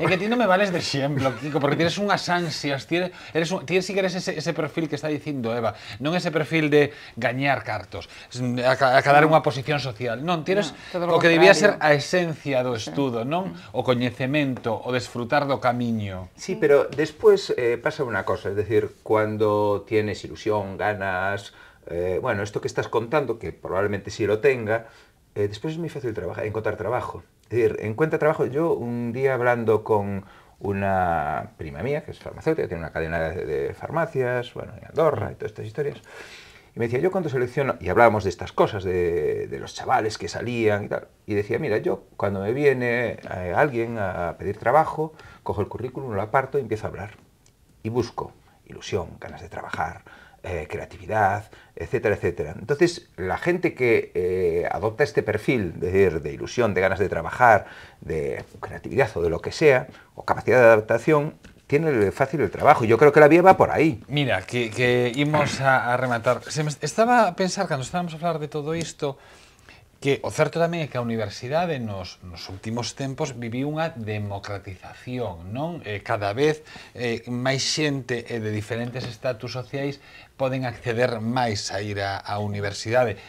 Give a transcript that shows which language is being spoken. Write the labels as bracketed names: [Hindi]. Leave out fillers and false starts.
[Galician] É que ti non me vales de exemplo, Kiko, porque tienes unhas ansias, tienes si que eres ese perfil que está dicindo Eva, non ese perfil de gañar cartos, acadar unha posición social, non, tienes o que debía ser a esencia do estudo, non? O coñecemento, o desfrutar do camiño. [Spanish] Sí, pero después pasa una cosa, es decir, cuando tienes ilusión, ganas, bueno, esto que estás contando, que probablemente sí lo tenga, después es muy fácil encontrar trabajo. Es decir, encuentra trabajo. Yo un día hablando con una prima mía, que es farmacéutica, tiene una cadena de farmacias, bueno, en Andorra y todas estas historias. Y me decía, yo cuando selecciono, y hablábamos de estas cosas, de los chavales que salían y tal, y decía, mira, yo cuando me viene alguien a pedir trabajo, cojo el currículum, lo aparto y empiezo a hablar. Y busco ilusión, ganas de trabajar, creatividad, etcétera, etcétera. Entonces, la gente que adopta este perfil de ilusión, de ganas de trabajar, de creatividad o de lo que sea, o capacidad de adaptación, tiene fácil el trabajo. Yo creo que la vía va por aí. [Galician] Mira, que imos a rematar. Estaba a pensar, cando estábamos a falar de todo isto, que o certo tamén é que a universidade nos últimos tempos viviu unha democratización, non? Cada vez máis xente de diferentes estatus sociais poden acceder máis a ir á universidade.